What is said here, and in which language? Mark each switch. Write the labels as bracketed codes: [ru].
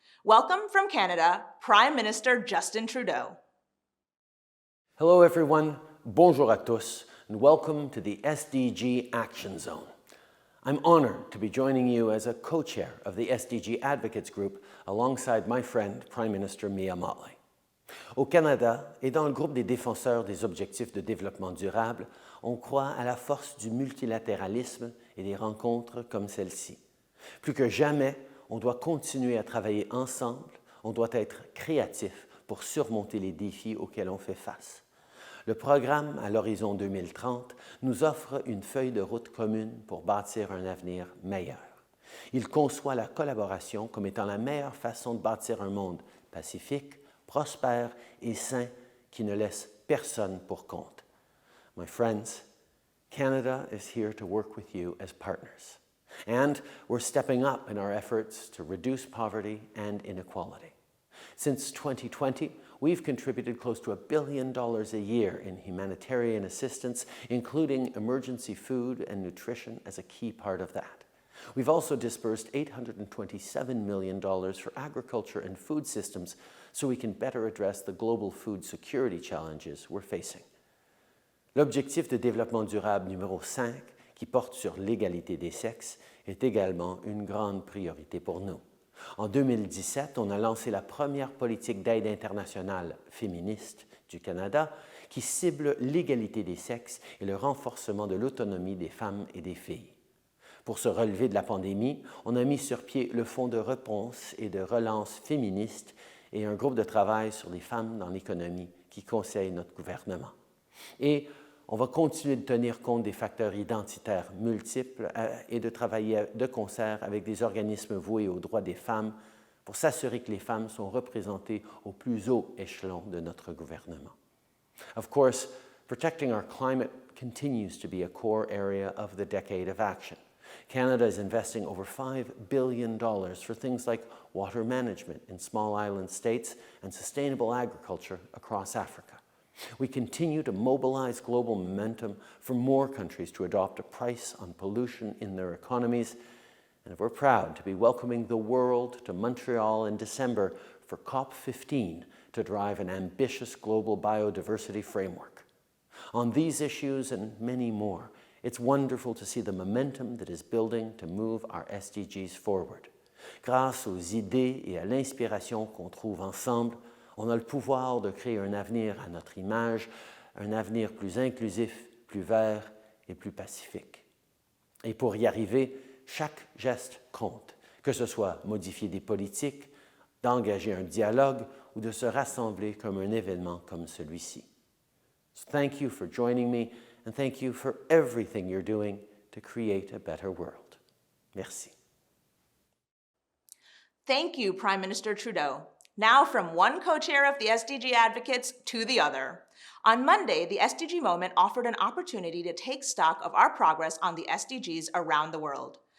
[en] Welcome from Canada, Prime Minister Justin Trudeau. Hello everyone, [fr] bonjour à tous, [en] and welcome to the SDG Action Zone. I'm honored to be joining you as a co-chair of the SDG Advocates Group alongside my friend, Prime Minister Mia Mottley. [fr] Au Canada et dans le groupe des défenseurs des objectifs de développement durable, on croit à la force du multilatéralisme et des rencontres comme celle-ci. Plus que jamais, on doit continuer à travailler ensemble, on doit être créatif pour surmonter les défis auxquels on fait face. Le programme à l'horizon 2030 nous offre une feuille de route commune pour bâtir un avenir meilleur. Il conçoit la collaboration comme étant la meilleure façon de bâtir un monde pacifique, prospère et sain qui ne laisse personne pour compte. [en] My friends, Canada is here to work with you as partners. And we're stepping up in our efforts to reduce poverty and inequality. Since 2020, we've contributed close to $1 billion a year in humanitarian assistance, including emergency food and nutrition as a key part of that. We've also disbursed $827 million for agriculture and food systems so we can better address the global food security challenges we're facing. [fr] L'objectif de développement durable numéro 5, qui porte sur l'égalité des sexes, est également une grande priorité pour nous. En 2017, on a lancé la première politique d'aide internationale féministe du Canada qui cible l'égalité des sexes et le renforcement de l'autonomie des femmes et des filles. Pour se relever de la pandémie, on a mis sur pied le Fonds de réponse et de relance féministe et un groupe de travail sur les femmes dans l'économie qui conseille notre gouvernement. Et on va continuer de tenir compte des facteurs identitaires multiples et de travailler de concert avec des organismes voués aux droits des femmes pour s'assurer que les femmes sont représentées au plus haut échelon de notre gouvernement. [en] Of course, protecting our climate continues to be a core area of the decade of action. Canada is investing over $5 billion for things like water management in small island states and sustainable agriculture across Africa. We continue to mobilize global momentum for more countries to adopt a price on pollution in their economies, and we're proud to be welcoming the world to Montreal in December for COP15 to drive an ambitious global biodiversity framework. On these issues and many more, it's wonderful to see the momentum that is building to move our SDGs forward. [fr] Grâce aux idées et à l'inspiration qu'on trouve ensemble, on a le pouvoir de créer un avenir à notre image, un avenir plus inclusif, plus vert et plus pacifique. Et pour y arriver, chaque geste compte, que ce soit modifier des politiques, d'engager un dialogue ou de se rassembler comme un événement comme celui-ci. [en] So thank you for joining me, and thank you for everything you're doing to create a better world. [fr] Merci. [en] Thank you, Prime Minister Trudeau. Now from one co-chair of the SDG advocates to the other. On Monday, the SDG Moment offered an opportunity to take stock of our progress on the SDGs around the world.